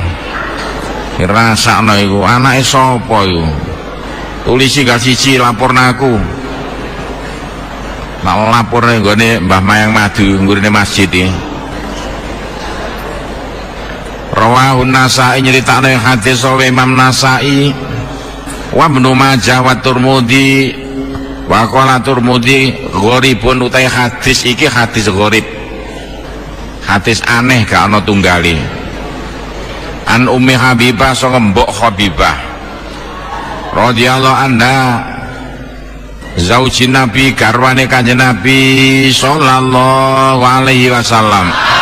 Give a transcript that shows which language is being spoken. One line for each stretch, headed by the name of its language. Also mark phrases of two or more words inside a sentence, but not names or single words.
Javanese: Dirasakno iku anake sapa iku? Tulisi gak siji laporna aku. Nak lapor nggone Mbah Mayang Madu nggurine masjid iki. Rawahun Nasai nyeritakno hadis oleh Imam Nasai
Arabic: وابن ماجه والترمذي وقال الترمذي غريب
Javanese: utai hadis iki hadis gharib. Hadis aneh gak ana tunggale.
Arabic: عن أمّ حبيبة
Javanese: saka Mbok Habibah
Arabic: رضي الله عنها زوج النبي
Javanese: garwane Kanjeng Nabi
Arabic: صلى الله عليه وسلم.